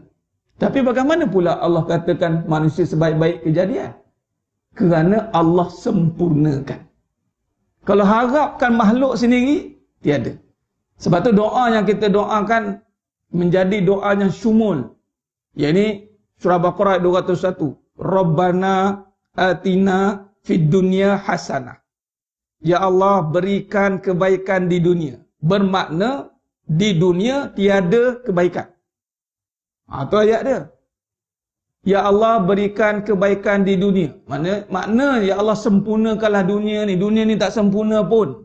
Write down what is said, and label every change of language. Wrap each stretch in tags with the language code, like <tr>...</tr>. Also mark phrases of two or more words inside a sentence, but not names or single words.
<ms>Tapi bagaimana pula Allah katakan manusia sebaik-baik kejadian? Kerana Allah sempurnakan. Kalau harapkan makhluk sendiri, tiada. Sebab tu doa yang kita doakan menjadi doa yang syumul. Iaitu surah Baqarah 201.</ms> <ar>ربنا آتنا في الدنيا حسنة.</ar> <ms>Ya Allah berikan kebaikan di dunia. Bermakna di dunia tiada kebaikan. Itu ayat dia. Ya Allah berikan kebaikan di dunia. Makna ya Allah sempurnakanlah dunia ni. Dunia ni tak sempurna pun.</ms>